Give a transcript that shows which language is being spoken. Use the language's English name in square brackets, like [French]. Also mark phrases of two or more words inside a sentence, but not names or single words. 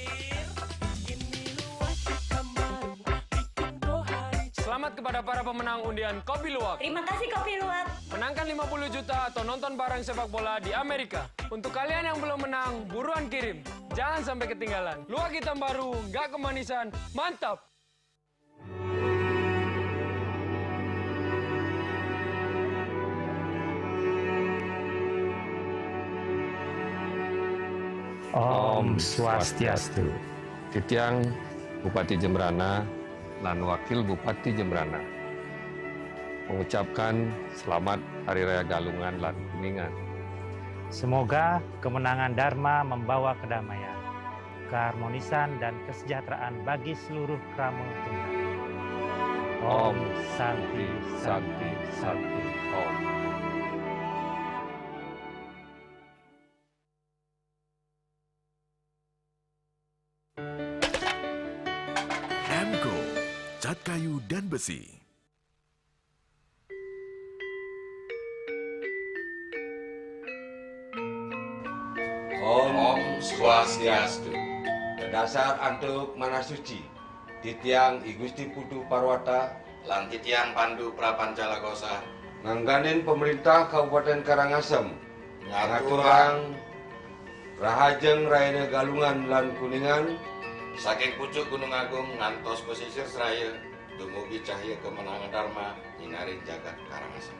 [Indonesian] Selamat kepada para pemenang undian Kopi Luwak. Terima kasih Kopi Luwak. Menangkan 50 juta atau nonton bareng sepak bola di Amerika. Untuk kalian yang belum menang, buruan kirim. Jangan sampai ketinggalan. Luwak hitam baru, nggak kemanisan, mantap! [Balinese] Om Swastiastu. [Indonesian] Titiang Bupati Jembrana dan Wakil Bupati Jembrana mengucapkan selamat Hari Raya Galungan dan Kuningan. Semoga kemenangan Dharma membawa kedamaian, keharmonisan dan kesejahteraan bagi seluruh krama Jembrana. [Sanskrit] Om Santi Santi Santi Om. [Indonesian] Emco, cat kayu dan besi. [Balinese] Om Swastiastu. Berdasar antuk manasuci, Titiang I Gusti Putu Parwata lan Titiang Pandu Prapancalagosa ngangganin pemerintah Kabupaten Karangasem ngaturang rahajeng Rayana Galungan lan Kuningan saking pucuk Gunung Agung ngantos pesisir Seraya dumugi cahya kemenangan Dharma nyinarin jagat Karangasem.